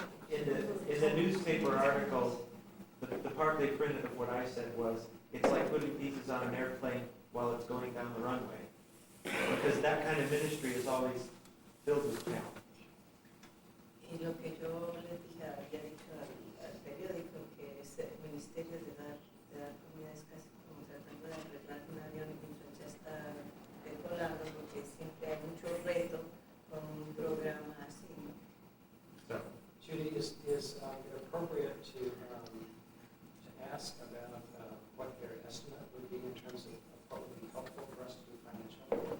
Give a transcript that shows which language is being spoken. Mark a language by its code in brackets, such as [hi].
[en] In the newspaper article, the part they printed of what I said was, it's like putting pieces on an airplane while it's going down the runway. Because that kind of ministry is always filled with challenge. [es] Y lo que yo les dije, había dicho al periódico, que ese ministerio de dar comida es casi como tratando de arreglar un avión mientras ya está decolando, porque siempre hay mucho reto con un programa así. [en] So, Judy, is it appropriate to ask about what their estimate would be in terms of what would be helpful for us to do financially?